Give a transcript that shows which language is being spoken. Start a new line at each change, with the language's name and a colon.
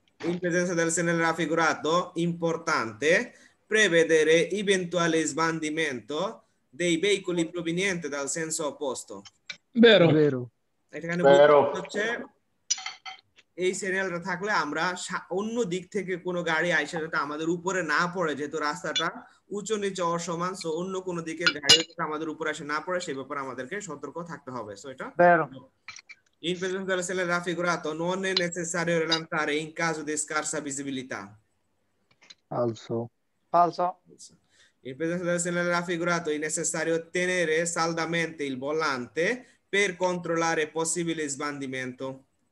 Italian: in presenza del segnale raffigurato importante prevedere eventuale sbandimento dei veicoli provenienti dal senso opposto. vero
Bangla: এখানে হচ্ছে এই সিগন্যালটা থাকলে আমরা অন্য দিক থেকে কোনো গাড়ি আইসা যাতে আমাদের উপরে না পড়ে, যেহেতু রাস্তাটা উঁচু নিচু অসমান, সো অন্য কোনো দিকের গাড়ি যাতে আমাদের উপরে এসে না পড়ে সেই ব্যাপারে আমাদেরকে সতর্ক থাকতে হবে। সো এটা
Italian: in presenza della segnale raffigurato non è necessario rallentare in caso di scarsa visibilità. falso in presenza della segnale raffigurato è necessario tenere saldamente il volante per controllare possibile sbandimento.